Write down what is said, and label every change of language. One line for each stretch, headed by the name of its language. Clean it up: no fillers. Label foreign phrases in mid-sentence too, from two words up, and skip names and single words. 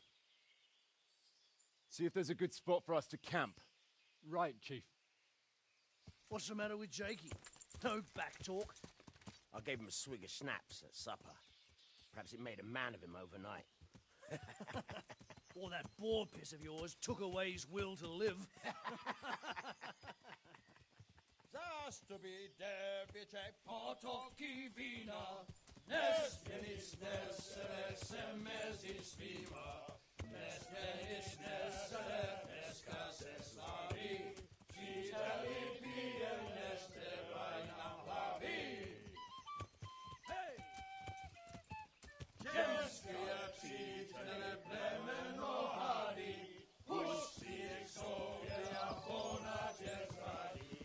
English: See if there's a good spot for us to camp. Right, Chief. What's the matter with Jakey? No back talk. I gave him a swig of schnapps at supper. Perhaps it made a man of him overnight. Or that boar piss of yours took away his will to live. Zastubi debice potoki vina, nes venis nes semezis viva, nes venis nes escas eslavi, citali bien nes te vainam lavi. Hey! Gens fiat teneble mohadi, husti exodia bona jesradi.